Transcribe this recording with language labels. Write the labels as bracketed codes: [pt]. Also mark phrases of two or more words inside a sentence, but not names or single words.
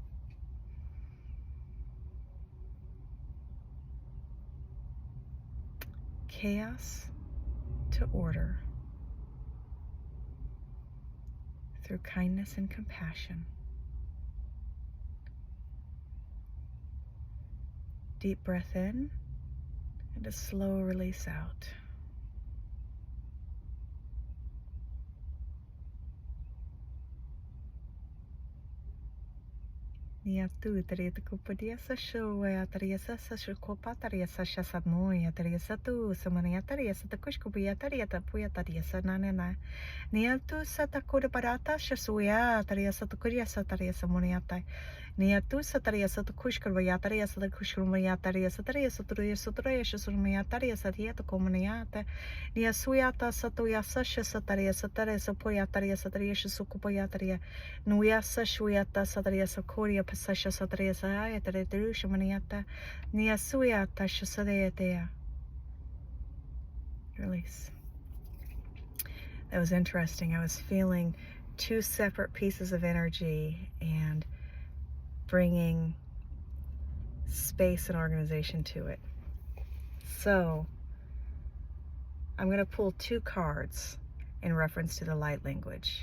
[en] Chaos to order through kindness and compassion. Deep breath in and a slow release out. Nia tu taria te kupadia sa shoya taria sa shukopa taria sa shasamoya taria sa tu samania taria sa takushkubiya taria ta puya taria sa nanana. Nia tu sa takuda parata shasuya taria sa takuria sa taria sa moniata. Nia tu sa taria sa takushkubiya taria sa takushkubiya taria sa taria sa taria sa taria shasumiya taria sa taria ta komaniata. Nia suyata sa tuya sa shasataria sa taria sa puya taria sa taria shasukupoya taria. Nuya sa shuyata sa taria sa koria Sasha Satria Saya Terusha Maniata Nia Suyata Shasadea. Release. That was interesting. I was feeling 2 separate pieces of energy and bringing space and organization to it. So I'm going to pull 2 cards in reference to the light language.